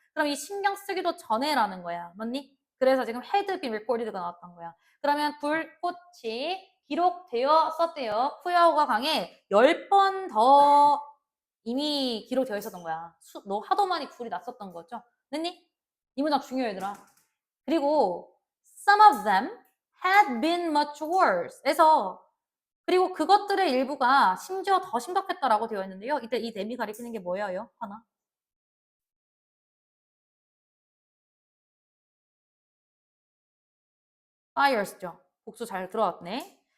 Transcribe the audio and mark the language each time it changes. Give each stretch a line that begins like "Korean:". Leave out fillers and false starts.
Korean: 그럼 이 신경 쓰기도 전에라는 거야. 맞니? 그래서 지금
English: had been recorded
Korean: 가 나왔던 거야. 그러면 불꽃이 기록되었었대요. 푸야오가 강에 10번 더 이미 기록되어 있었던 거야. 너 하도 많이 불이 났었던 거죠. 됐니? 이 문장 중요해 얘들아.
English: 그리고 some of them had been much worse.
Korean: 그래서 그리고 그것들의 일부가 심지어 더 심각했다라고 되어 있는데요. 이때 이 them이 가리키는 게 뭐예요? 하나. fires죠. 복수 잘 들어왔네.